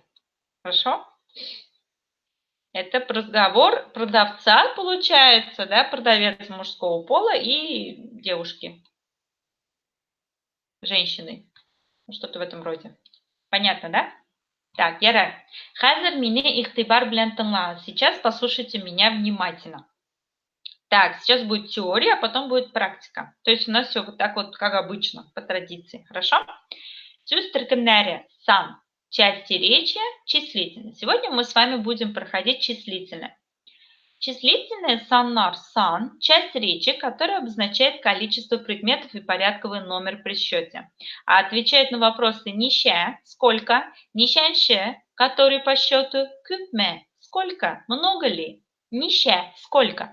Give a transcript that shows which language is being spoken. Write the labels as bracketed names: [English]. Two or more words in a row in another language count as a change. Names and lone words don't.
[Russian] Хорошо? Это разговор продавца, получается, да, продавец мужского пола и девушки, женщины. Ну, что-то в этом роде. Понятно, да? Так, [Tatar] ярар. Хазар мине ихтибар белән тыңлагыз. [Russian] Сейчас послушайте меня внимательно. Так, сейчас будет теория, а потом будет практика. То есть у нас все вот так вот, как обычно, по традиции. Хорошо? [Tatar] Сүз төркемнәре сан, [Russian] части речи, числительные. Сегодня мы с вами будем проходить числительные. Числительные [Tatar] саннар сан [Russian] – часть речи, которая обозначает количество предметов и порядковый номер при счете. А отвечает на вопросы нище – сколько, нищанше, который по счету, кюпме – сколько, много ли, нище – сколько.